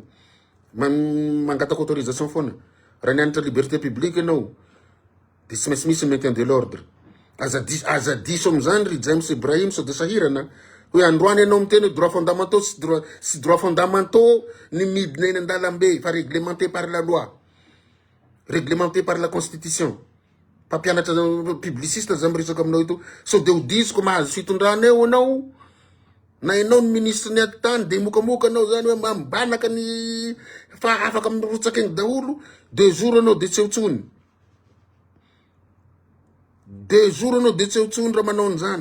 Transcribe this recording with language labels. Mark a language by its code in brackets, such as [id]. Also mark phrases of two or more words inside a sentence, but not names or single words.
[mg] Mangataka autorisation foana. Raha nianatra [fr] liberté publique [mg] ianao de tsy maintsy misy [fr] maintien de l'ordre. [mg] Aza diso am'zany ry James Ibrahim so de sahirana. Hoe androany ianao miteny [fr] droit fondamentaux [mg] sy [fr] droit fondamentaux [mg] ny midina eny andalambe fa [fr] réglementé par la loi. Réglementé par la constitution. [mg] Pampianatra publiciste zany miresaka aminao ito. So de ho disiko mahazo fitondrana eo anao. Na ianao ny ministre ny tany de mokamoka anao zany hoe mambanaka ny fa afaka mirotsaka eny daholo. 2 jours anao de tsy etsony. 2 jours anao de tsy etsony raha manao an'izany.